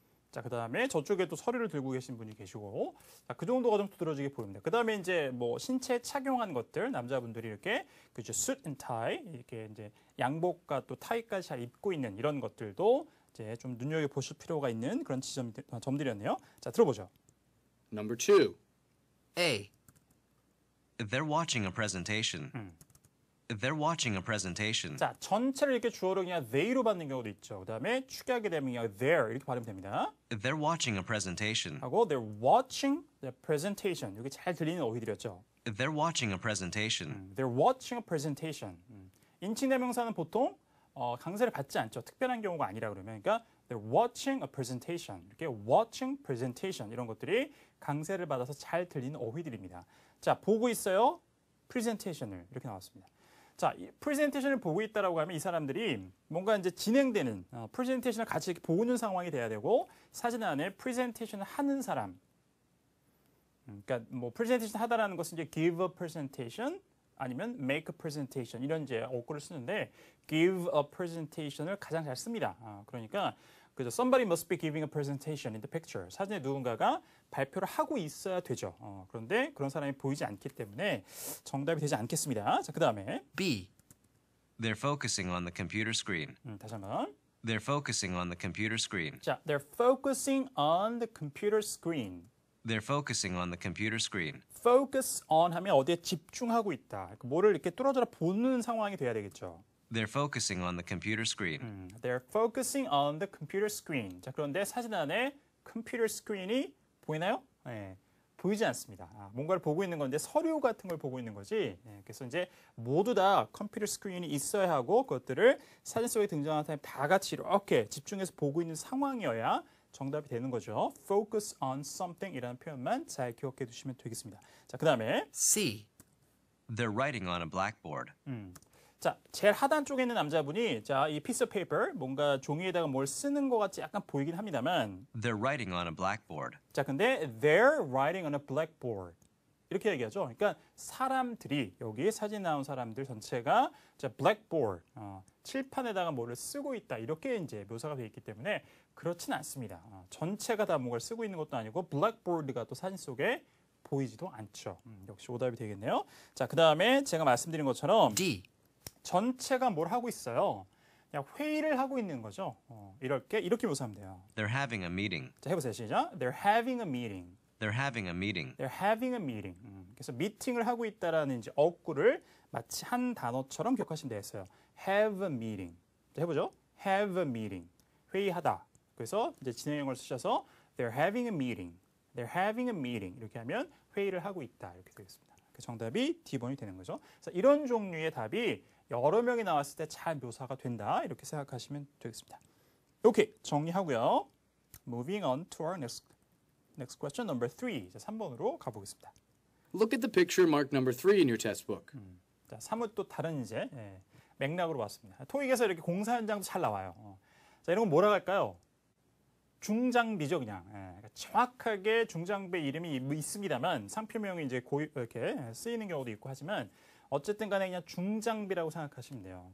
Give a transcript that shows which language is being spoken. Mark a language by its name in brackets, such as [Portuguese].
[Korean] 자, 그 다음에 저쪽에 또 서류를 들고 계신 분이 계시고, 자, 그 정도가 좀 두드러지게 보입니다. 그 다음에 이제 뭐 신체 착용한 것들, 남자분들이 이렇게 그죠, suit and tie 이렇게 이제 양복과 또 타이까지 잘 입고 있는 이런 것들도 이제 좀 눈여겨 보실 필요가 있는 그런 점들이었네요. 자, 들어보죠. [English] Number 2. A. They're watching a presentation. They're watching a presentation. [Korean] 자, 전체를 이렇게 주어로 그냥 they로 받는 경우도 있죠. 그 다음에 축약이 되면 그냥 there 이렇게 발음이 됩니다. [English] They're watching a presentation. [Korean] 하고 [English] they're watching the presentation. [Korean] 이게 잘 들리는 어휘들이었죠. [English] They're watching a presentation. They're watching a presentation. [Korean] 인칭대명사는 보통 강세를 받지 않죠. 특별한 경우가 아니라 그러면. 그러니까 [English] they're watching a presentation. [Korean] 이렇게 watching presentation 이런 것들이 강세를 받아서 잘 들리는 어휘들입니다. 자, 보고 있어요. presentation을 이렇게 나왔습니다. 자, 이 프레젠테이션을 보고 있다라고 하면 이 사람들이 뭔가 이제 진행되는 프레젠테이션을 같이 이렇게 보는 상황이 돼야 되고 사진 안에 프레젠테이션을 하는 사람. 그러니까 뭐 프레젠테이션 하다라는 것은 이제 [English] give a presentation [Korean] 아니면 [English] make a presentation [Korean] 이런 이제 어구를 쓰는데 give a presentation을 가장 잘 씁니다. 그러니까 그죠? [English] Somebody must be giving a presentation in the picture. [Korean] 사진에 누군가가 발표를 하고 있어야 되죠. 그런데 그런 사람이 보이지 않기 때문에 정답이 되지 않겠습니다. 자, 그 다음에 [English] B. They're focusing on the computer screen. [Korean] 다시 한번. [English] They're focusing on the computer screen. [Korean] 자, [English] they're focusing on the computer screen. They're focusing on the computer screen. [Korean] Focus on 하면 어디에 집중하고 있다. 뭐를 이렇게 뚫어져라 보는 상황이 돼야 되겠죠. [English] They're focusing on the computer screen. They're focusing on the computer screen. [Korean] 자, 그런데 사진 안에 컴퓨터 스크린이 보이나요? 네, 보이지 않습니다. 뭔가를 보고 있는 건데 서류 같은 걸 보고 있는 거지. 네, 그래서 이제 모두 다 컴퓨터 스크린이 있어야 하고 그것들을 사진 속에 등장하는 사람이 다 같이 이렇게 집중해서 보고 있는 상황이어야 정답이 되는 거죠. [English] Focus on something [Korean] 이라는 표현만 잘 기억해 두시면 되겠습니다. 자, 그 다음에 [English] C. They're writing on a blackboard. [Korean] 자, 제일 하단 쪽에 있는 남자분이 자, 이 piece of paper 뭔가 종이에다가 뭘 쓰는 것 같이 약간 보이긴 합니다만 [English] They're writing on a blackboard. [Korean] 자, 근데 [English] they're writing on a blackboard [Korean] 이렇게 얘기하죠. 그러니까 사람들이 여기 사진 나온 사람들 전체가 자, blackboard 칠판에다가 뭐를 쓰고 있다 이렇게 이제 묘사가 되어 있기 때문에 그렇진 않습니다. 전체가 다 뭔가를 쓰고 있는 것도 아니고 blackboard가 또 사진 속에 보이지도 않죠. 역시 오답이 되겠네요. 자, 그 다음에 제가 말씀드린 것처럼 D. 전체가 뭘 하고 있어요. 그냥 회의를 하고 있는 거죠. 이렇게 묘사하면 돼요. [English] They're having a meeting. [Korean] 자, 해보세요. 시작. [English] They're having a meeting. They're having a meeting. They're having a meeting. [Korean] 그래서 미팅을 하고 있다라는 이제 어구를 마치 한 단어처럼 기억하시면 되겠어요. [English] Have a meeting. [Korean] 자, 해보죠. [English] Have a meeting. [Korean] 회의하다. 그래서 이제 진행형을 쓰셔서 [English] They're having a meeting. They're having a meeting. [Korean] 이렇게 하면 회의를 하고 있다. 이렇게 되겠습니다. 그 정답이 D번이 되는 거죠. 그래서 이런 종류의 답이 여러 명이 나왔을 때 잘 묘사가 된다. 이렇게 생각하시면 되겠습니다. 오케이, 정리하고요. [English] Moving on to our next question, number 3. [Korean] 자, 3번으로 가보겠습니다. [English] Look at the picture marked number 3 in your test book. [Korean] 자, 3은 또 다른 이제 맥락으로 봤습니다. 토익에서 이렇게 공사 현장도 잘 나와요. 자, 이런 건 뭐라고 할까요? 중장비죠, 그냥. 그러니까 정확하게 중장비 이름이 있습니다만 상표명이 이제 이렇게 쓰이는 경우도 있고 하지만 어쨌든 간에 그냥 중장비라고 생각하시면 돼요.